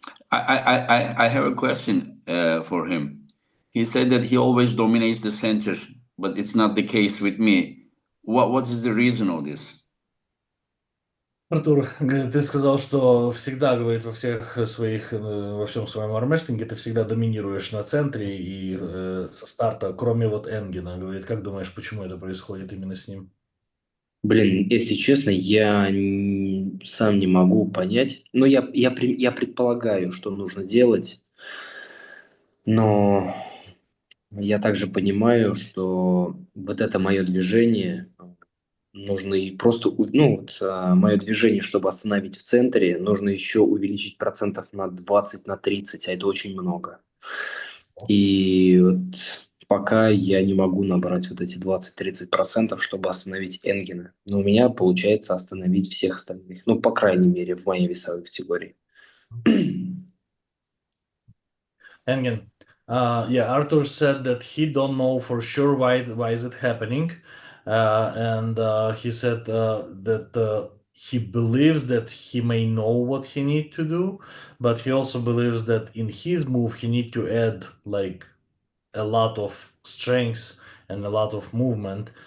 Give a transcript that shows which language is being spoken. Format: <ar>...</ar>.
<en>I have a question for him. He said that he always dominates the center, but it's not the case with me. What is the reason of this?</en> <ru>Артур, ты сказал, что всегда, говорит, во всем своем армрестлинге ты всегда доминируешь на центре и со старта, кроме вот Энгена. Говорит, как думаешь, почему это происходит именно с ним? Блин, если честно, я сам не могу понять. Но я предполагаю, что нужно делать, но я также понимаю, что вот это мое движение нужно и просто, мое движение, чтобы остановить в центре, нужно еще увеличить процентов на 20, на 30, а это очень много. И вот пока я не могу набрать вот эти 20-30%, чтобы остановить Энгена. Но у меня получается остановить всех остальных. Ну, по крайней мере, в моей весовой категории.</ru> <en>Engen, Artur said that he don't know for sure why is it happening, and he said that he believes that he may know what he need to do, but he also believes that in his move he need to add like a lot of strength and a lot of movement.</en>